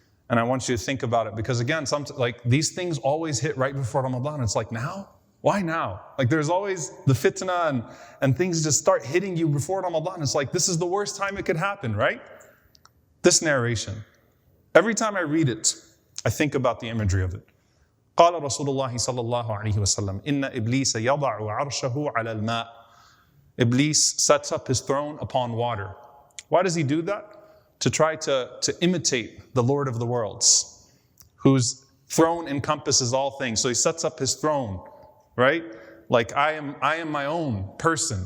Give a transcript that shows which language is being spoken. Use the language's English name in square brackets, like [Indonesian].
[English] And I want you to think about it because again, these things always hit right before Ramadan. It's like, now? Why now? Like there's always the fitna and things just start hitting you before Ramadan. It's like, this is the worst time it could happen, right? This narration. Every time I read it, I think about the imagery of it. [Arabic] قال رسول الله صلى الله عليه وسلم إن إبليس يضع عرشه على الماء. [English] Iblis sets up his throne upon water. Why does he do that? To try to imitate the Lord of the worlds, whose throne encompasses all things. So he sets up his throne, right? Like I am my own person.